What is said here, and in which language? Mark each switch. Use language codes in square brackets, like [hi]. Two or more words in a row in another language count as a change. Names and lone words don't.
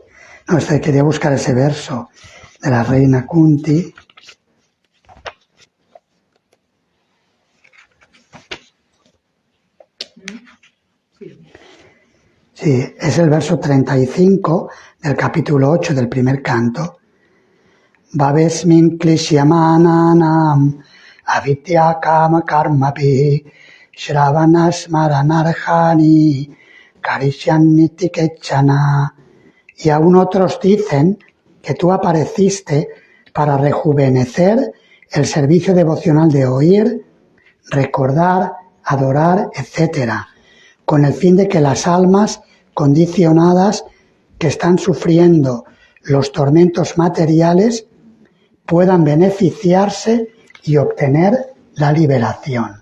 [es] No, quería buscar ese verso de la reina Kunti. Sí, es el verso 35 del capítulo 8 del primer canto. [sa] भवेऽस्मिन् क्लिश्यमानानाम् अविद्या काम कर्मभिः श्रवणस्मरणार्हाणि करिष्यन्न् इति केचन. [es] Y aún otros dicen que tú apareciste para rejuvenecer el servicio devocional de oír, recordar, adorar, etc., con el fin de que las almas condicionadas que están sufriendo los tormentos materiales puedan beneficiarse y obtener la liberación.